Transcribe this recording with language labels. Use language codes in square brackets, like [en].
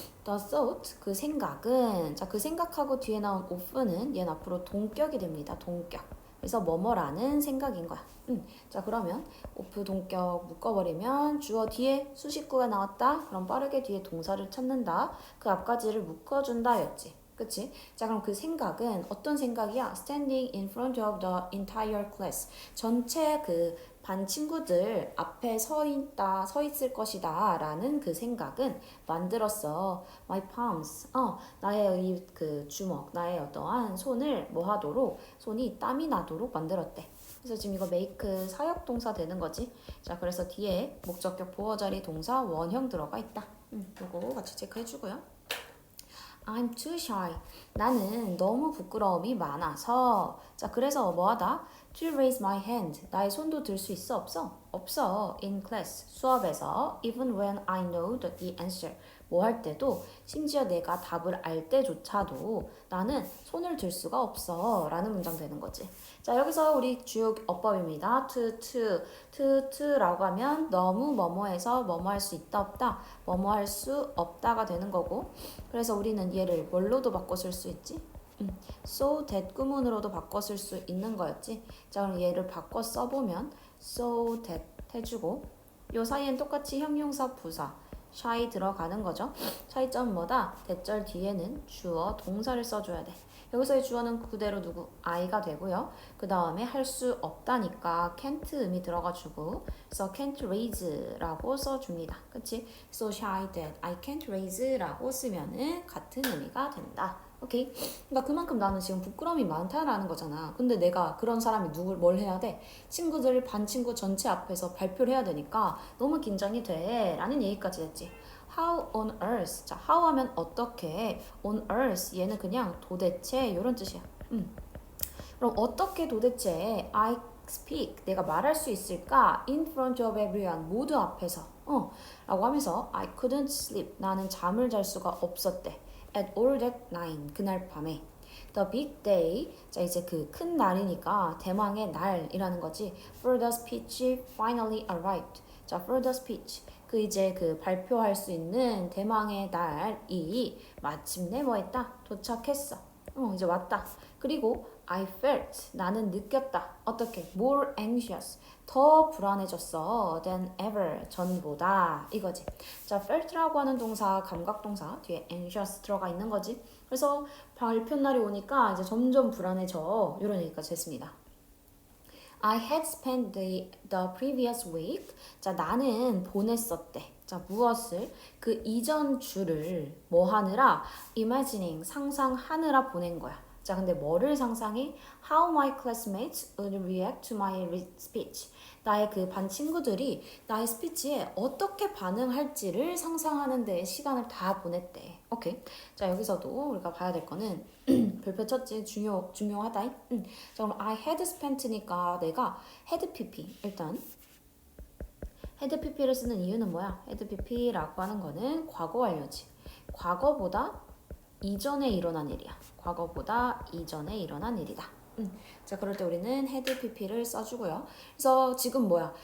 [en] The thought, [ko] 그 생각은, 자, 그 생각하고 뒤에 나온 of는 얘는 앞으로 동격이 됩니다. 동격. 그래서 뭐뭐라는 생각인 거야. 자, 그러면 of 동격 묶어버리면 주어 뒤에 수식구가 나왔다. 그럼 빠르게 뒤에 동사를 찾는다. 그 앞까지를 묶어준다 였지. 그치? 자, 그럼 그 생각은 어떤 생각이야? [en] Standing in front of the entire class. [ko] 전체 그 반 친구들 앞에 서 있을 것이다 라는 그 생각은 만들었어. [en] My palms. [ko] 나의 이 그 주먹, 나의 어떠한 손을 뭐 하도록, 손이 땀이 나도록 만들었대. 그래서 지금 이거 make 사역 동사 되는 거지. 자, 그래서 뒤에 목적격 보어 자리 동사 원형 들어가 있다. 요거 같이 체크해주고요. [en] I'm too shy. [ko] 나는 너무 부끄러움이 많아서. 자, 그래서 뭐하다? [en] To raise my hand. [ko] 나의 손도 들 수 있어? 없어? 없어. [en] In class. [ko] 수업에서. [en] Even when I know the answer. [ko] 뭐 할 때도 심지어 내가 답을 알 때조차도 나는 손을 들 수가 없어. 라는 문장 되는 거지. 자, 여기서 우리 주요 어법입니다. to라고 하면 너무 뭐뭐해서 뭐뭐 할 수 있다 없다. 뭐뭐 할 수 없다가 되는 거고. 그래서 우리는 얘를 뭘로도 바꿔 쓸 수 있지? so that 구문으로도 바꿔 쓸 수 있는 거였지. 자, 그럼 얘를 바꿔 써보면 so that 해주고 요 사이엔 똑같이 형용사 부사 shy 들어가는 거죠. 차이점 뭐다? 대절 뒤에는 주어 동사를 써줘야 돼. 여기서의 주어는 그대로 누구? I가 되고요. 그 다음에 할 수 없다니까 can't 음이 들어가지고 그래서 can't raise라고 써줍니다. 그치? [en] So shy that I can't raise라고 [ko] 쓰면은 같은 의미가 된다. 오케이? 그러니까 그만큼 나는 지금 부끄러움이 많다라는 거잖아. 근데 내가 그런 사람이 뭘 해야 돼? 친구들, 반 친구 전체 앞에서 발표를 해야 되니까 너무 긴장이 돼. 라는 얘기까지 했지. [en] How on earth. [ko] 자, how 하면 어떻게. on earth. 얘는 그냥 도대체 이런 뜻이야. 그럼 어떻게 도대체 [en] I speak. [ko] 내가 말할 수 있을까? [en] In front of everyone. [ko] 모두 앞에서. 라고 하면서 [en] I couldn't sleep. [ko] 나는 잠을 잘 수가 없었대. [en] At all that night. [ko] 그날 밤에. [en] The big day. [ko] 자, 이제 그 큰 날이니까 대망의 날이라는 거지. [en] For the speech finally arrived. 자, for the speech. [ko] 그 이제 그 발표할 수 있는 대망의 날이 마침내 뭐 했다? 도착했어. 이제 왔다. 그리고 [en] I felt. [ko] 나는 느꼈다. 어떻게? [en] More anxious. [ko] 더 불안해졌어. [en] than ever. [ko] 전보다. 이거지. 자, felt라고 하는 동사, 감각동사 뒤에 anxious 들어가 있는 거지. 그래서 발표 날이 오니까 이제 점점 불안해져. 이런 얘기까지 했습니다. [en] I had spent the previous week. [ko] 자, 나는 보냈었대. 자, 무엇을? 그 이전 주를 뭐 하느라? imagining, 상상하느라 보낸 거야. 자, 근데 뭐를 상상해? [en] How my classmates would react to my speech. [ko] 나의 그 반 친구들이 나의 스피치에 어떻게 반응할지를 상상하는 데 시간을 다 보냈대. 오케이. 자, 여기서도 우리가 봐야 될 거는 별표 쳤지 중요하다. 자, 그럼 I had spent니까 내가 had pp. 일단 had pp를 쓰는 이유는 뭐야? had pp라고 하는 거는 과거 완료지. 과거보다 이전에 일어난 일이야. 과거보다 이전에 일어난 일이다. 자, 그럴 때 우리는 had pp를 써주고요. 그래서 지금 뭐야?